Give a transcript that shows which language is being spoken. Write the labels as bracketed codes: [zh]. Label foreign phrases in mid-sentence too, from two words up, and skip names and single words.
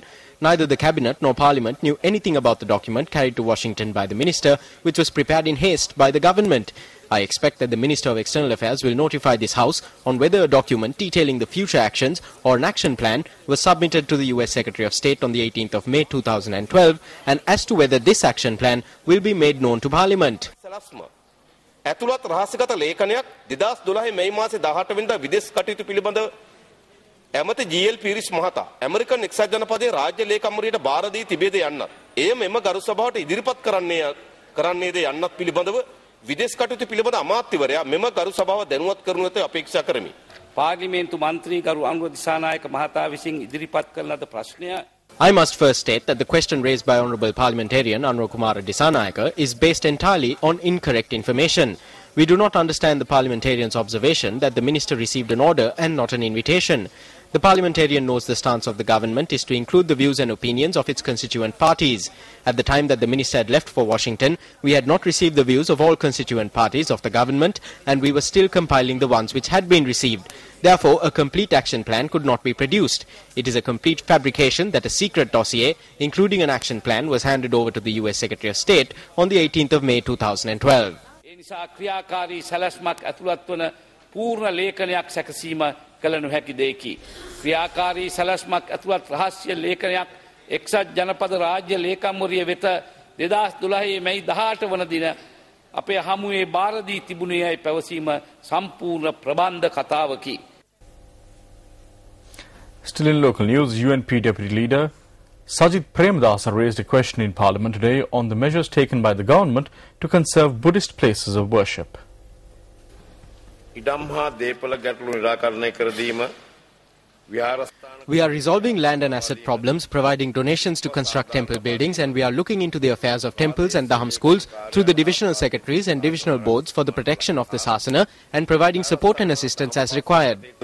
[en] Neither the Cabinet nor Parliament knew anything about the document carried to Washington by the Minister, which was prepared in haste by the government. I expect that the Minister of External Affairs will notify this House on whether a document detailing the future actions or an action plan was submitted to the US Secretary of State on the 18th of May 2012 and as to whether this action plan will be made known to Parliament. [si] ඇතුළත් රහස්‍යගත ලේඛනයක් 2012 මැයි මාසේ 18 වෙනිදා විදේශ කටයුතු පිළිබඳ ඇමති ජී.එල්. පීරිස් මහතා ඇමරිකන් එක්සත් ජනපදයේ රාජ්‍ය ලේකම්වරියට බාර දී තිබේද යන්නත් එය මෙම ගරු සභාවට ඉදිරිපත් කරන්නේද යන්නත් පිළිබඳව විදේශ කටයුතු පිළිබඳ අමාත්‍යවරයා මෙම ගරු සභාව දැනුවත් කරනු ඇත අපේක්ෂා කරමි. පාර්ලිමේන්තු මන්ත්‍රී ගරු අනුර දිසානායක මහතා විසින් ඉදිරිපත් කරන ලද ප්‍රශ්නය [en] I must first state that the question raised by Honourable Parliamentarian Anura Kumara Dissanayake is based entirely on incorrect information. We do not understand the parliamentarian's observation that the minister received an order and not an invitation. The parliamentarian knows the stance of the government is to include the views and opinions of its constituent parties. At the time that the minister had left for Washington, we had not received the views of all constituent parties of the government and we were still compiling the ones which had been received. Therefore, a complete action plan could not be produced. It is a complete fabrication that a secret dossier, including an action plan, was handed over to the US Secretary of State on the 18th of May 2012. [si] නිසා ක්‍රියාකාරී සැලැස්මක් ඇතුළත් වන පූර්ණ ලේඛනයක් සැකසීම කළ නොහැකි දෙයකි. ක්‍රියාකාරී සැලැස්මක් ඇතුළත් රහස්‍ය ලේඛනයක් එක්සත් ජනපද රාජ්‍ය ලේකම්වරිය වෙත 2012 මැයි 18 වන දින අපේ හමුවේ බාර දී තිබුණේයි පැවසීම සම්පූර්ණ ප්‍රබන්ධ කතාවකි. [en] Still in local news, UNP Deputy Leader Sajid Premadasa raised a question in Parliament today on the measures taken by the government to conserve Buddhist places of worship. We are resolving land and asset problems, providing donations to construct temple buildings, and we are looking into the affairs of temples and Dham schools through the divisional secretaries and divisional boards for the protection of the Sasana and providing support and assistance as required.